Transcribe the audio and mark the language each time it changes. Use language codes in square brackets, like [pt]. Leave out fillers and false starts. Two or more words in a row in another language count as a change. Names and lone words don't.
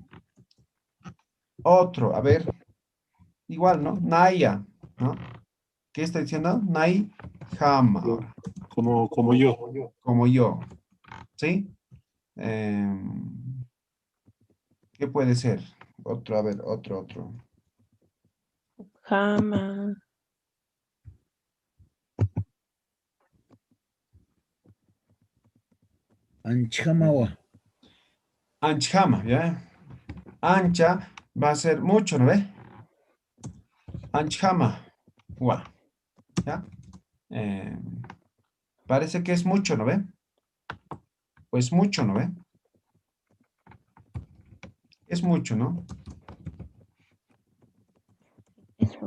[es] Otro, a ver. Igual, ¿no? Naya, ¿no? ¿Qué estoy diciendo? [ay] Nay, jama. [es] Ahora, Como yo. como yo. ¿Sí? Em, ¿Qué puede ser? Otro, a ver, otro. Jama. Anchamawa. Anchama, ¿ya? Ancha va a ser mucho, ¿no ve? Anchama. Gua, ¿ya? Parece que es mucho, ¿no ve? Pues mucho, ¿no ve? Es mucho, ¿no? Eso.